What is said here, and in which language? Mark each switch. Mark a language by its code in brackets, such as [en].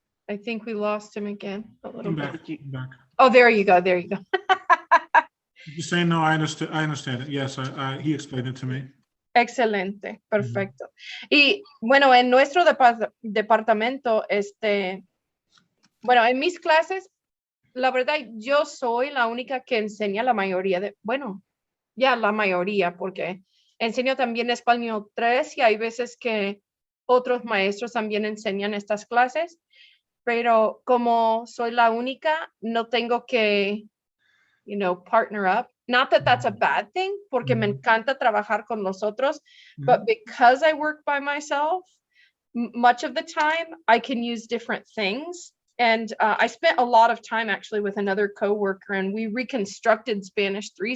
[en] I think we lost him again a little bit. I'm back. Oh, there you go. There you go. You say no, I understand it. Yes, he explained it to me. [es] Excelente, perfecto. Y bueno, en nuestro departamento, bueno, en mis clases, la verdad, yo soy la única que enseña la mayoría bueno, ya la mayoría, porque enseño también español 3 y hay veces que otros maestros también enseñan estas clases, pero como soy la única, no tengo que, [en] partner up. Not that that's a bad thing, [es] porque me encanta trabajar con los otros, [en] but because I work by myself, much of the time I can use different things. And I spent a lot of time actually with another coworker, and we reconstructed Spanish 3.